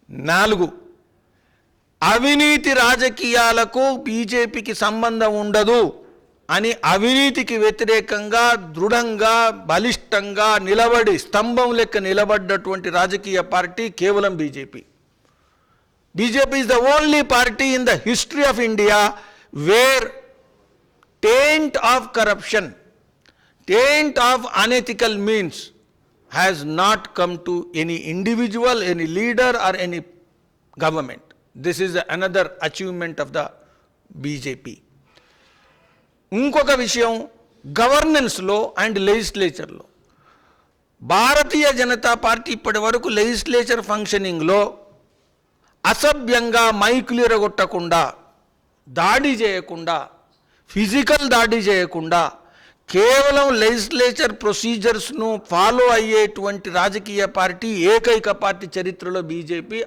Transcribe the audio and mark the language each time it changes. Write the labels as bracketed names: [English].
[Telugu] 4, అవినీతి రాజకీయాలకు బీజేపీకి సంబంధం ఉండదు అని అవినీతికి వ్యతిరేకంగా దృఢంగా, బలిష్టంగా నిలబడి, స్తంభం లెక్క నిలబడ్డటువంటి రాజకీయ పార్టీ కేవలం BJP. [English] BJP is the only party in the history of India where taint of corruption, taint of unethical means has not come to any individual, any leader or any government. This is another achievement of the BJP. [Telugu] ఇంకొక విషయం, గవర్నెన్స్లో and లెజిస్లేచర్లో Bharatiya Janata party ఇప్పటి వరకు legislature ఫంక్షనింగ్లో అసభ్యంగా, మైకులు ఎరగొట్టకుండా, దాడి చేయకుండా, physical దాడి చేయకుండా, కేవలం లెజిస్లేచర్ ప్రొసీజర్స్ను ఫాలో అయ్యేటువంటి రాజకీయ పార్టీ, ఏకైక పార్టీ చరిత్రలో బీజేపీ.